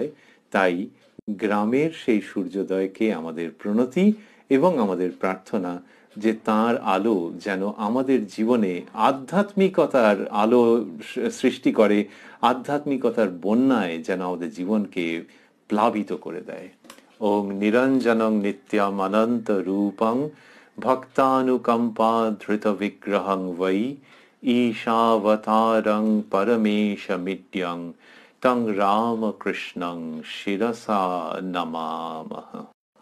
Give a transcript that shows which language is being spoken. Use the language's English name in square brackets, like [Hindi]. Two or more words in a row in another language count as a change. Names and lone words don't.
[Bangla] তাই গ্রামের সেই সূর্যোদয়কে আমাদের প্রণতি এবং আমাদের প্রার্থনা, যে তার আলো যেন আমাদের জীবনে আধ্যাত্মিকতার আলো সৃষ্টি করে, আধ্যাত্মিকতার বন্যায় যেন আমাদের জীবনকে প্লাবিত করে দেয়। [Sanskrit] ওং নিরঞ্জনং নিত্যম অনন্ত রূপং ভক্তানুকম্পা ধৃত বিগ্রহং বৈ ঈশাবতারং পরমেশমিত্যং তং রামকৃষ্ণং শিরসা নমামহ।